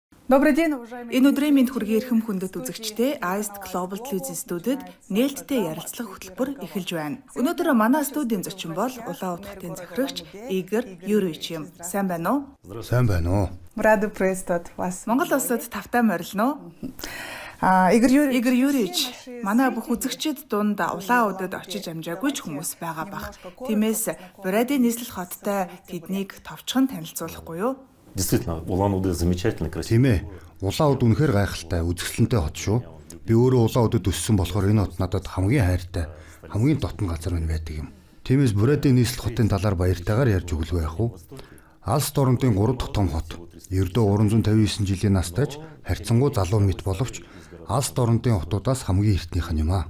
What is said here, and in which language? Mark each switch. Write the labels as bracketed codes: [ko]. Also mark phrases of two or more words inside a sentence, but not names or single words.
[mn] Энэ өдрийн мэнд хүргэе эрхэм хүндэт үзэгчдээ AIST Global Television студид нээлттэй ярилцлага хөтөлбөр эхэлж байна. Өнөөдөр манай студийн зочин бол Улаан утгын захирагч Игорь Юрьевич юм. Сайн байна уу? Сайн байна уу? [ru] Рада приветствовать вас. [mn] Монгол улсад тавтай морилно. Игорь Юрьевич, манай бүх үзэгчид дунд улаан удад очиж амжаагүй ч хүмүүс байгаа бах. Тиймээс Брэдийн нийслэл хоттой тэднийг товчхон танилцуулахгүй юу? [ru] Действительно, Улан-Удэ замечательно красиво. [mn] Тийм ээ. Улаан уд үнэхээр гайхалтай, үзэсгэлэнтэй хот шүү. Би өөрөө улаан удад өссөн болохоор энэ хот надад хамгийн хайртай, хамгийн дотн газар минь байдаг юм. Тиймээс Брэдийн нийслэл хотын талаар баяртайгаар ярьж өглөө яах вэ? Алс дорнодын 3 дахь том хот. Ердөө 359 жилийн настайч харьцангуй залуу мэт боловч Алс дорнодын хотуудаас хамгийн эртнийх нь юм аа.